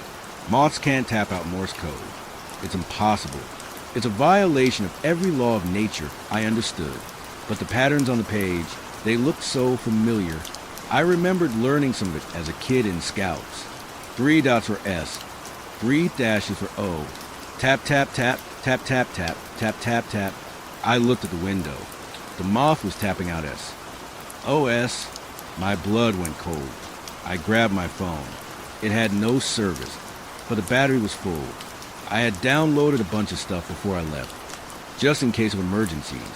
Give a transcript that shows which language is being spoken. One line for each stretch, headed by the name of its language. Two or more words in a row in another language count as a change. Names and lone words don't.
English: Moths can't tap out Morse code. It's impossible. It's a violation of every law of nature I understood. But the patterns on the page, they looked so familiar. I remembered learning some of it as a kid in Scouts. 3 dots were S, 3 dashes were O. Tap, tap, tap, tap, tap, tap, tap, tap, tap. I looked at the window. The moth was tapping out S. OS. My blood went cold. I grabbed my phone. It had no service, but the battery was full. I had downloaded a bunch of stuff before I left, just in case of emergencies.